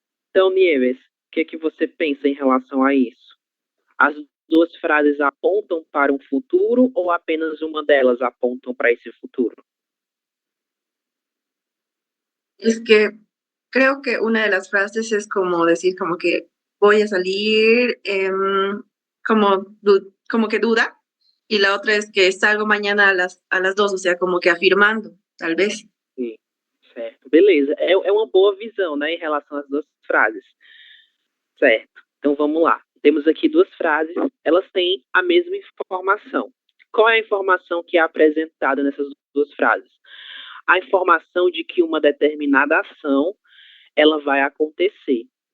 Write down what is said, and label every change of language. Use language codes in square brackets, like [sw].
[pt] Então, Nieves, o que é que você pensa em relação a isso? As 2 frases apontam para um futuro ou apenas uma delas apontam para esse futuro? [es] Es que creo que una de las frases es como decir como que voy a salir, como que duda, y la otra es que salgo mañana a las 2, o sea, como que afirmando, tal vez. [pt] Sim, Certo, beleza. É uma boa visão, né, em relação às duas frases. Certo, então vamos lá. Temos aqui duas frases, elas têm a mesma informação. Qual é a informação que é apresentada nessas duas frases? A informação de que uma determinada ação, ela vai acontecer.